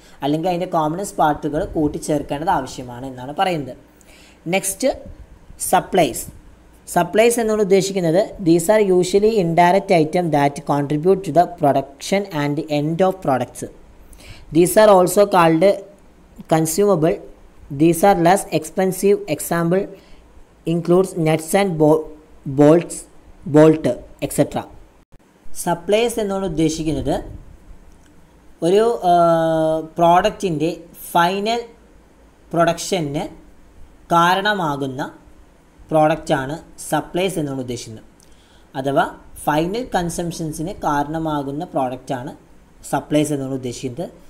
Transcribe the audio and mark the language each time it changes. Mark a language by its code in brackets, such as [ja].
[ml] അല്ലെങ്കിൽ അതിൻ്റെ കോമ്പണൻസ് പാർട്ടുകൾ കൂട്ടിച്ചേർക്കേണ്ടത് ആവശ്യമാണ് എന്നാണ് പറയുന്നത്. നെക്സ്റ്റ് സപ്ലൈസ് എന്നാണ് ഉദ്ദേശിക്കുന്നത്. [en] These are usually indirect item that contribute to the production and end of products. These are also called consumable. These are less expensive. Example includes nuts and bolt etc. [ml] Supplies എന്നാണ് ഉദ്ദേശിക്കുന്നത് ഒരു പ്രോഡക്റ്റിൻ്റെ final production കാരണമാകുന്ന പ്രോഡക്റ്റാണ് supplies എന്നാണ് ഉദ്ദേശിക്കുന്നത്. അഥവാ final കൺസംഷൻസിന് കാരണമാകുന്ന പ്രോഡക്റ്റാണ് സപ്ലൈസ് എന്നാണ് ഉദ്ദേശിക്കുന്നത്.